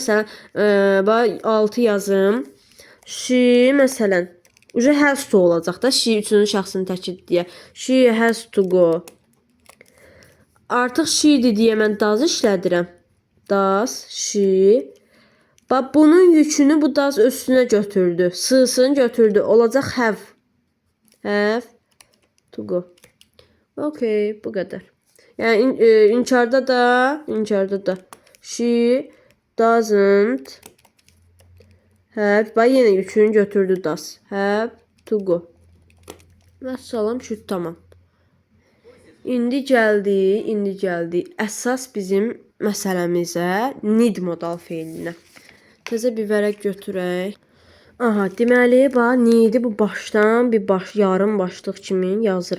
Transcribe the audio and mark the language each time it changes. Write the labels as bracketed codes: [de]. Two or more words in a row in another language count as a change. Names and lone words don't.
[az] Məsələn, 6 yazım. She, məsələn, [en] has to [az] olacaq da. She üçüncü şəxsin təkid deyə. [en] She has to go. [az] Artıq she-dir deyə mən does işlədirəm. [en] Does, she. [az] Bunun yükünü bu does üstünə götürdü. S'sını götürdü. Olacaq have. [en] Have to go. [az] Okay, bu qədər. Yəni inkarda da [en] she doesn't have. [az] Yenə yükünü götürdü does. [en] Have to go. [az] Vəssalam, şüt tamam. İndi gəldi əsas bizim məsələmizə, need modal feilinə. Təzə bir vərəq götürək. Aha, deməli, need'i bu başdan yarım başlıq kimi yazıram.